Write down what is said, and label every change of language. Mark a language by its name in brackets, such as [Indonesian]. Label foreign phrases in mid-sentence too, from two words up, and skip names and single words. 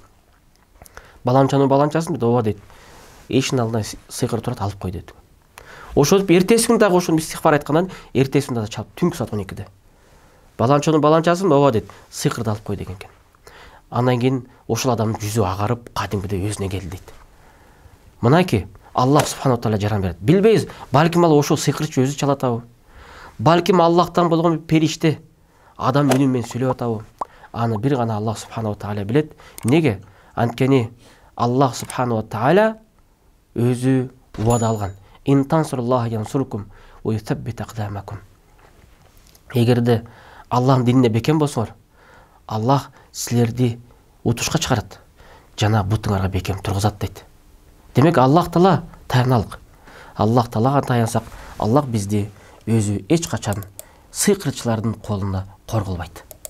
[Kyrgyz] Баланчанын баланчасым дейт, ооба дейт. Эшинин алдында сыйкыр турат, алып кой дейт. Ошентип эртеси күнү дагы ошол истигфар айткандан эртеси күнү дагы чалып түнкү саат 12-де. Баланчанын баланчасын ооба дейт, сыйкырды алып кой деген экен. Андан кийин ошол адамдын жүзү агарып, кадимкидей өзүнө келди дейт. Мынайки [Arabic] الله سبحانه وتعالى [Kyrgyz] жаран берет. Билбейбиз, балким ал ошол сыйкырчы өзү чалат атабы? Балким Аллахтан болгон бир периште адам үнү менен сүйлөп атабы? Аны бир гана [Arabic] الله سبحانه وتعالى [Kyrgyz] билет. Неге? Анткени [Arabic] الله سبحانه وتعالى [Kyrgyz] өзү убада алган. [Arabic] إن تنصروا الله ينصركم ويثبت أقدامكم. [Kyrgyz] Эгерде Аллахтын динине бекем болсоңор, Аллах силерди утушка чыгарат, жана бутуңарга бекем тургузат дейт. Демек Аллах Таала таяналык. Аллах Таалага таянсак, Аллах бизди өзү эч качан сыйкырчылардын колуна корголбайт.